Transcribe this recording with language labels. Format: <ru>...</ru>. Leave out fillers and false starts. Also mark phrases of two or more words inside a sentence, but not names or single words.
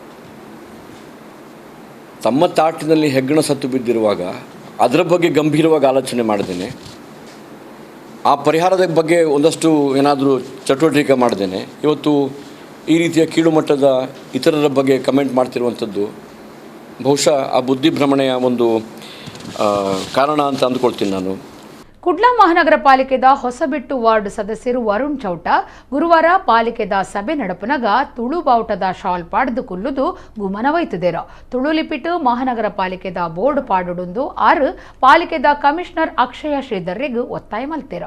<kn>ತಮ್ಮ ತಾಟಿನಲ್ಲಿ ಹೆಗ್ಗಣ ಸತ್ತು ಬಿದ್ದಿರುವಾಗ ಅದರ ಬಗ್ಗೆ ಗಂಭೀರವಾಗಿ ಆಲೋಚನೆ ಮಾಡಿದ್ದೇನೆ. ಆ ಪರಿಹಾರದ ಬಗ್ಗೆ ಒಂದಷ್ಟು ಏನಾದರೂ ಚಟುವಟಿಕೆ ಮಾಡಿದ್ದೇನೆ. ಇವತ್ತು ಈ ರೀತಿಯ ಕೀಳುಮಟ್ಟದ ಇತರರ ಬಗ್ಗೆ ಕಮೆಂಟ್ ಮಾಡ್ತಿರುವಂಥದ್ದು ಬಹುಶಃ ಆ ಬುದ್ಧಿಭ್ರಮಣೆಯ ಒಂದು ಕಾರಣ ಅಂತ ಅಂದ್ಕೊಳ್ತೀನಿ ನಾನು.</kn> <tcy>ಕುಡ್ಲಾ ಮಹಾನಗರ ಪಾಲಿಕೆದ ಹೊಸಬೆಟ್ಟು ವಾರ್ಡ್ ಸದಸ್ಯರು ವರುಣ್ ಚೌಟ ಗುರುವಾರ ಪಾಲಿಕೆದ ಸಭೆ ನಡಪನಾಗ ತುಳು ಬಾವುಟದ ಶಾಲ್ ಪಾಡ್ದು ಕುಲ್ಲುದು ಗುಮನವೈತುದೇರೋ ತುಳು ಲಿಪಿಟ್ಟು ಮಹಾನಗರ ಪಾಲಿಕೆದ ಬೋರ್ಡ್ ಪಾಡುಡುಂದು ಆರು ಪಾಲಿಕೆದ ಕಮಿಷನರ್ ಅಕ್ಷಯ ಶ್ರೀಧರ್ರಿಗೂ ಒತ್ತಾಯ ಮಲ್ತೇರೋ.</tcy>